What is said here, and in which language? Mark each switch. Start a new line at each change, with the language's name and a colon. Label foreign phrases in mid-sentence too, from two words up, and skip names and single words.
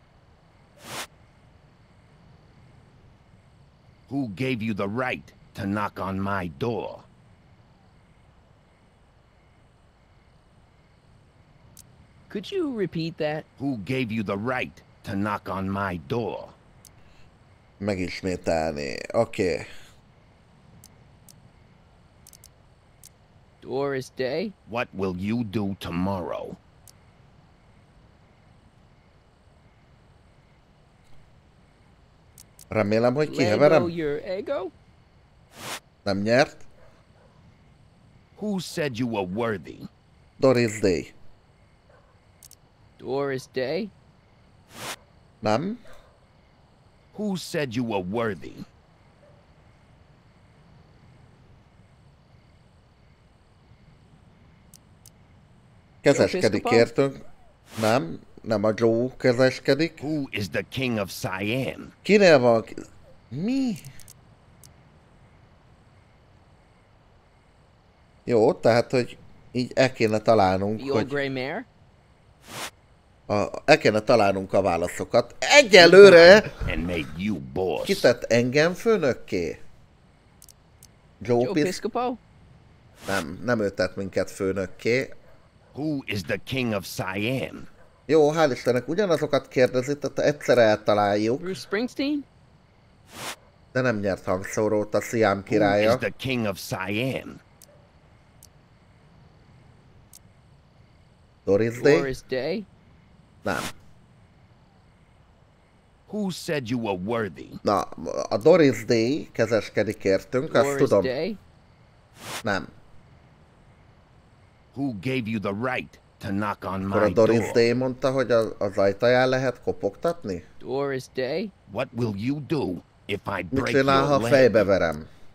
English: Who gave you the right to knock on my door? Could you repeat that? Who gave you the right to knock on my door?
Hungarian: Megismételni. Oké.
English: Doris Day? What will you do tomorrow?
Hungarian: Remélem, hogy Lego kiheverem.
English: your ego?
Hungarian: Nem nyert.
English: Who said you were worthy? Doris Day. Doris Day?
Hungarian: Nem.
English: Who said you were worthy?
Hungarian: Kezeskedik értünk. Nem a Joe kezeskedik.
English: Who is the king of Siam?
Hungarian: Kinél van... Mi? Jó, tehát, hogy így el kéne találnunk,
English: The old
Hungarian: hogy...
English: gray mare?
Hungarian: El kéne találnunk a válaszokat. Egyelőre
English: And made you boss.
Hungarian: kitett engem főnökké?
English: Joe Piscopo?
Hungarian: Nem ő tett minket főnökké.
English: Who is the king of Siam?
Hungarian: Jó, hál' Istennek ugyanazokat kérdezi, tehát egyszer eltaláljuk.
English: Bruce Springsteen?
Hungarian: De nem nyert hangszórót a Siam
English: Who
Hungarian: királya.
English: is the king of Siam? Doris Day? Doris Day?
Hungarian: Nem.
English: Who said you were worthy?
Hungarian: Na, a Doris Day kezeskedik értünk, azt
English: Doris
Hungarian: tudom.
English: Day?
Hungarian: Nem.
English: Who gave you the right to knock on
Hungarian: Akkor a
English: my
Hungarian: Doris
English: door?
Hungarian: Day mondta, hogy az ajtaján lehet kopogtatni?
English: Doris Day? What will you do if I
Hungarian: Mit
English: break
Hungarian: csinál, ha
English: your leg?
Hungarian: fejbe verem?